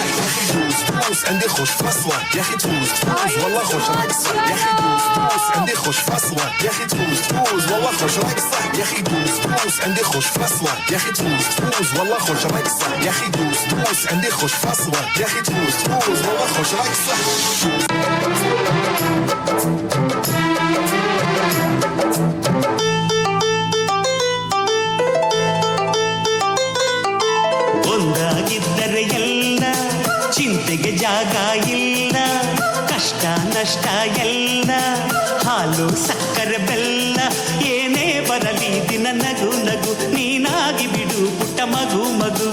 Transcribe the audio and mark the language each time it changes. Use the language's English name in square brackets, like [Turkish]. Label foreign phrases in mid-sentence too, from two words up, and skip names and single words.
[Arabic] يا اخي دوس دوس عندي خوش فصلة يا اخي تفوز تفوز والله خوش رقصة يا اخي دوس دوس عندي خوش فصلة يا اخي تفوز تفوز والله خوش رقصة يا اخي دوس دوس عندي خوش فصلة يا اخي تفوز تفوز والله خوش رقصة يا اخي دوس دوس عندي خوش فصلة يا اخي تفوز تفوز والله خوش رقصة. [Kannada] ಒಂದಾಗಿದ್ದರೆ ಎಲ್ಲ ಚಿಂತೆಗೆ ಜಾಗ ಇಲ್ಲ, ಕಷ್ಟ ನಷ್ಟ ಎಲ್ಲ ಹಾಲು ಸಕ್ಕರೆ ಬೆಲ್ಲ ಏನೇ ಬರಲಿ ದಿನ ನಗು ನಗು ನೀನಾಗಿ ಬಿಡು ಪುಟ್ಟ ಮಗು ಮಗು.